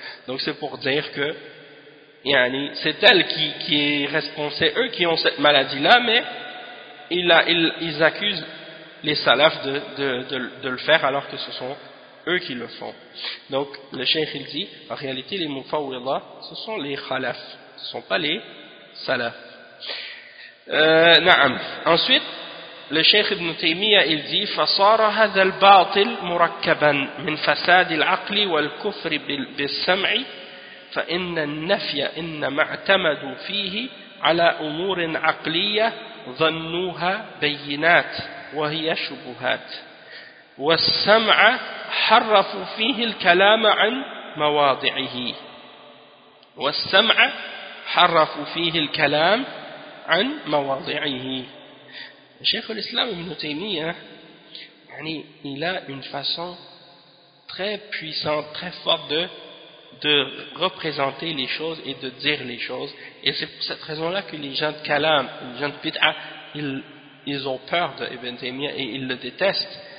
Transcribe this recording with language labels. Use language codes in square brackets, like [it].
[fr] Donc c'est pour dire que c'est elle qui est responsable, c'est eux qui ont cette maladie-là, mais ils accusent les salafs de le faire alors que ce sont eux qui le font. Donc le cheikh il dit, en réalité les mufawwida, ce sont les khalafs, ce ne sont pas les salafs. [ar] Na'am. [fr] Ensuite, le Cheikh Ibn Taymiyyah il dit [ar] فصار هذا الباطل مركبا من فساد العقل والكفر بالسمع فإن النفي إنما اعتمدوا فيه على أمور عقلية ظنوها بينات وهي شبهات والسمع حرفوا فيه الكلام عن مواضعه والسمع حرفوا فيه الكلام عن مواضعه. [fr] Cheikh al-Islam Ibn Taymiyyah, il a une façon très puissante, très forte de représenter les choses et de dire les choses. Et c'est pour cette raison-là que les gens de Kalam, les gens de Bid'a, ils ont peur de Ibn Taymiyyah et ils le détestent.